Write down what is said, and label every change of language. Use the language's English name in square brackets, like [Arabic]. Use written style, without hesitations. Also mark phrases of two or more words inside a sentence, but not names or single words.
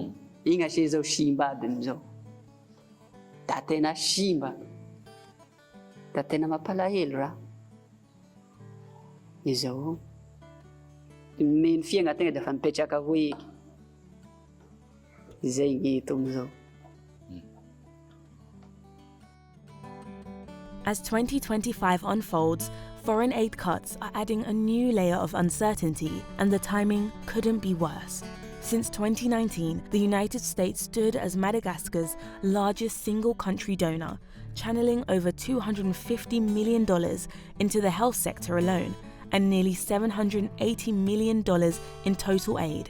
[Malagasy] Igny ase zao simba aby amizao. Da tena simba. Da tena mampalahelo raha. Izao. Ny fiaigna tegna da fa mipetraka avao eky. Izay gny eto amizao. [English] As 2025 unfolds, foreign aid cuts are adding a new layer of uncertainty, and the timing couldn't be worse. Since 2019, the United States stood as Madagascar's largest single country donor, channeling over $250 million into the health sector alone, and nearly $780 million in total aid.